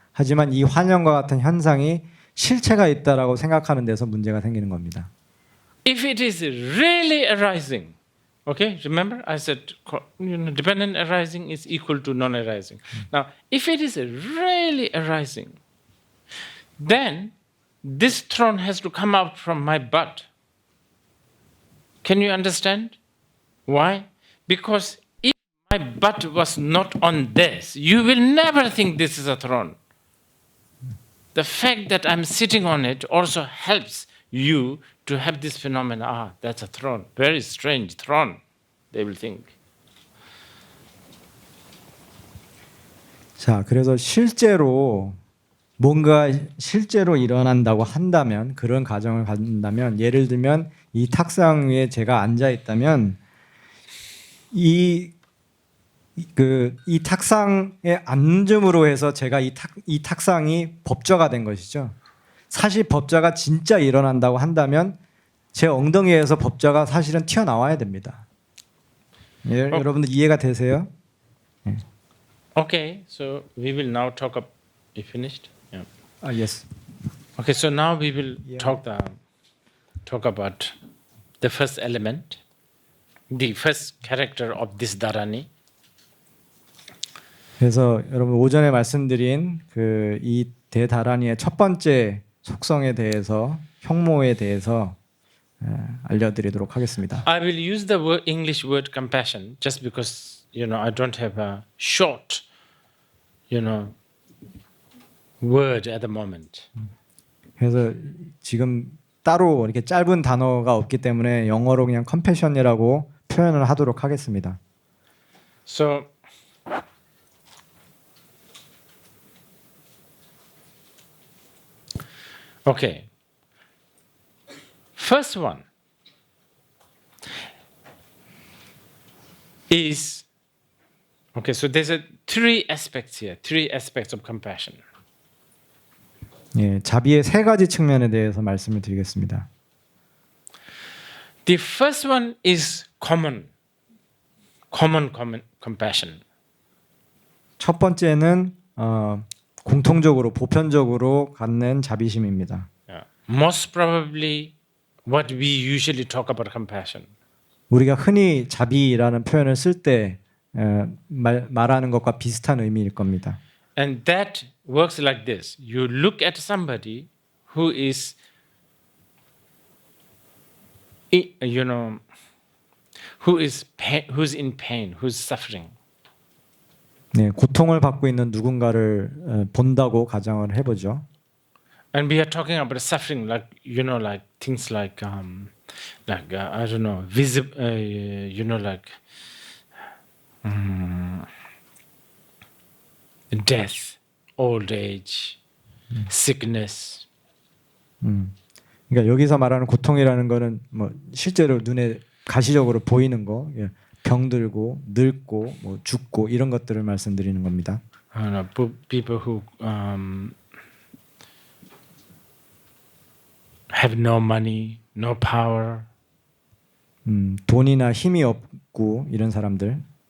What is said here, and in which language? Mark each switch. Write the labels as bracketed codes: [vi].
[ko] 하지만 이 환영과 같은 현상이 실체가 있다라고 생각하는 데서 문제가 생기는 겁니다. [en] If it is really arising, okay, remember I said dependent arising is equal to non-arising. Now, if it is really arising, then this throne has to come out from my butt. Can you understand? Why? Because if my butt was not on this, you will never think this is a throne. The fact that I'm sitting on it also helps you to have this phenomenon. Ah, that's a throne. Very strange throne, they will think. [ko] 자, 그래서 실제로 일어난다고 한다면 그런 가정을 갖는다면 예를 들면 이 탁상 위에 제가 앉아 있다면 이 탁상에 앉음으로 해서 제가 이 탁상이 법좌가 된 것이죠. 사실 법좌가 진짜 일어난다고 한다면 제 엉덩이에서 법좌가 사실은 튀어나와야 됩니다. 예, 여러분들 이해가 되세요? [en] Okay, so we will now talk up. You finished? Yeah. Yes. Okay, so now we will Yeah. talk about the first element, the first character of this dharani. [ko] 그래서 여러분 오전에 말씀드린 그 이 대다란이의 첫 번째 속성에 대해서 형모에 대해서 알려드리도록 하겠습니다. [en] I will use the English word compassion just because I don't have a short word at the moment. [ko] 그래서 지금 따로 이렇게 짧은 단어가 없기 때문에 영어로 그냥 컴패션이라고 표현을 하도록 하겠습니다. [en] So okay. First one is okay, so there's three aspects here, three aspects of compassion. [ko] 예, 자비의 세 가지 측면에 대해서 말씀을 드리겠습니다. [en] The first one is common compassion. [ko] 첫 번째는 공통적으로 보편적으로 갖는 자비심입니다. [en] Yeah. Most probably what we usually talk about compassion. [ko] 우리가 흔히 자비라는 표현을 쓸 때 말하는 것과 비슷한 의미일 겁니다. [en] And that works like this. You look at somebody who is who's in pain, who's suffering. [ko] 네, 고통을 받고 있는 누군가를 본다고 가정을 해보죠. [en] And we are talking about suffering, like like things like I don't know, death, old age, sickness. [ko] 그러니까 여기서 말하는 고통이라는 거는 뭐 실제로 눈에 가시적으로 보이는 거, 병들고 늙고 뭐 죽고 이런 것들을 말씀드리는 겁니다. [en] I don't know, people who have no money, no power. [ko] 돈이나 힘이 없고 이런 사람들.